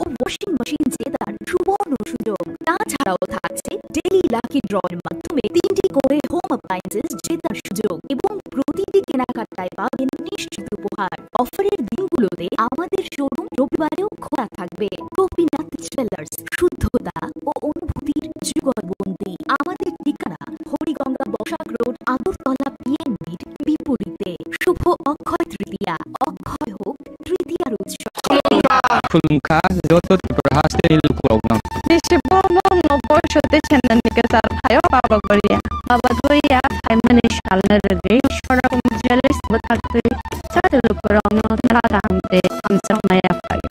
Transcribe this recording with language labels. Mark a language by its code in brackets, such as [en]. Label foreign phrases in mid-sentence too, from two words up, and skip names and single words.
[en] washing machine [bn] জেতার সুবর্ণ সুযোগ তাছাড়াও থাকছে [en] daily lucky drawের [bn] মাধ্যমে 3টি করে [en] home appliances [bn] জেতার সুযোগ এবং প্রতিটি কেনাকাটায় পাবেন নিশ্চিত উপহার অফারের দিনগুলোতে আমাদের শোরুম রবিবারেও খোলা থাকবে গোপীনাথ জুয়েলার্স শুদ্ধতা ও অনুভূতির যুগলবন্দী আমাদের ঠিকানা হরিগঙ্গা বসাক রোড আগরতলা পিএনবির বিপরীতে শুভ অক্ষয় তৃতীয়া অক্ষয় হোক তৃতীয়ার উৎসব [trp] Kulungka joto tiperhaste ni lukurogna. Disipono no boishote chenanike sar phayo baba goria. Baba goria phaimani shalna rege shora kum jewelers bathakte sat lukurogno marata hamte hamsa maya phayo.